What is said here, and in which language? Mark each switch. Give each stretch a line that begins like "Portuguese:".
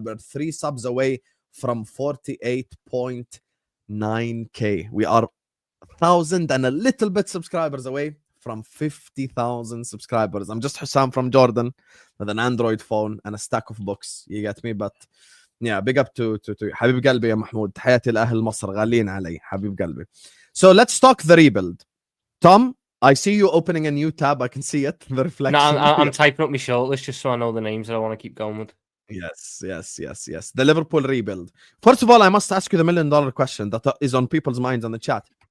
English: We're 3 subs away from 48.9k. We are 1,000 and a little bit subscribers away from 50,000 subscribers. I'm just Husam from Jordan. with an Android phone and a stack of books. You get me? But yeah, big up to
Arabic: حبيب قلبي يا محمود. تحياتي لأهل مصر غالين علي حبيب قلبي.
English: So let's talk the rebuild. Tom, I see you opening a new tab. I can see it. The reflection. No, I'm typing up my shortlist just so I know the names that I want to keep going with. Yes. The Liverpool rebuild. First of all, I must ask you the $1 million question that is on people's minds on the chat.